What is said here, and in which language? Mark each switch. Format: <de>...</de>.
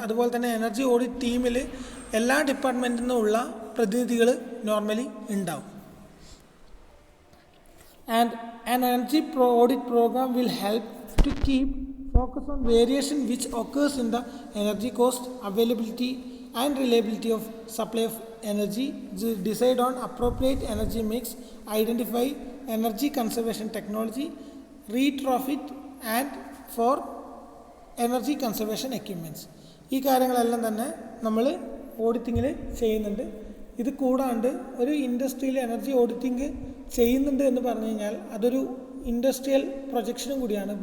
<ml>അതുപോലെ തന്നെ energy audit ടീമിൽ എല്ലാ ഡിപ്പാർട്ട്മെൻറ്റിൽ നിന്നുള്ള പ്രതിനിധികൾ നോർമലി ഉണ്ടാവും.</ml> <en>And an energy audit program will help to keep focus on variation which occurs in the energy cost, availability and reliability of supply of energy, decide on appropriate energy mix, identify energy conservation technology, retrofit and for energy conservation equipments.</en> <ml>ഈ കാര്യങ്ങളെല്ലാം തന്നെ നമ്മൾ ഓഡിറ്റിങ്ങിൽ ചെയ്യുന്നുണ്ട്. ഇത് കൂടാണ്ട് ഒരു ഇൻഡസ്ട്രിയിൽ energy auditing ചെയ്യുന്നുണ്ട് എന്ന് പറഞ്ഞു കഴിഞ്ഞാൽ അതൊരു ഇൻഡസ്ട്രിയൽ പ്രൊജക്ഷനും കൂടിയാണ്.</ml>